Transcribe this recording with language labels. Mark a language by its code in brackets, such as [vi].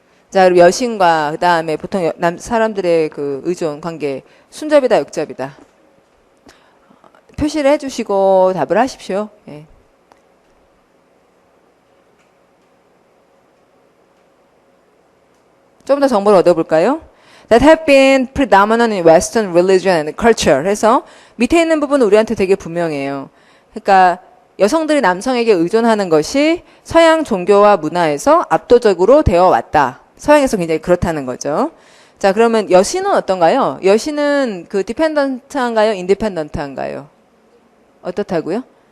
[ko] 자, 그리고 여신과 그다음에 보통 사람들의 그 의존 관계 순접이다, 역접이다. 표시를 해 주시고 답을 하십시오. 예. 좀 더 정보를 얻어볼까요? [en] That have been predominant in Western religion and culture. [ko] 해서 밑에 있는 부분은 우리한테 되게 분명해요. 그러니까 여성들이 남성에게 의존하는 것이 서양 종교와 문화에서 압도적으로 되어 왔다. 서양에서 굉장히 그렇다는 거죠. 자, 그러면 여신은 어떤가요? 여신은 그 디펜던트한가요? 인디펜던트한가요? 어떻다고요?